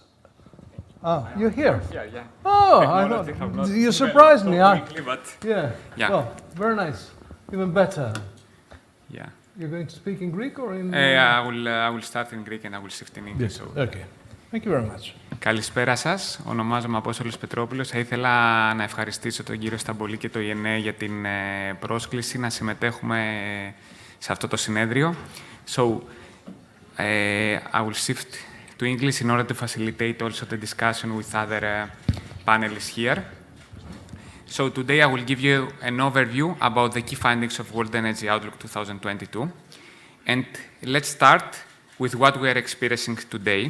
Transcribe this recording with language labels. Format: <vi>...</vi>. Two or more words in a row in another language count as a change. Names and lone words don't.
<en>Oh, you're here? Yeah. Oh, I thought, you surprised me. Quickly, but Yeah. Well, very nice. Even better. yeah. You're going to speak in Greek or in... I will start in Greek and I will shift in English. Yes. Okay. Thank you very much.</en> <el>Καλησπέρα σας. Ονομάζομαι Απόστολος Πετρόπουλος. Θα ήθελα να ευχαριστήσω τον κύριο Σταμπολή και το ΙΕΝΕ για την πρόσκληση να συμμετέχουμε σε αυτό το συνέδριο.</el> <en>So, I will shift to English in order to facilitate also the discussion with other panelists here. So today I will give you an overview about the key findings of World Energy Outlook 2022. And let's start with what we are experiencing today.</en>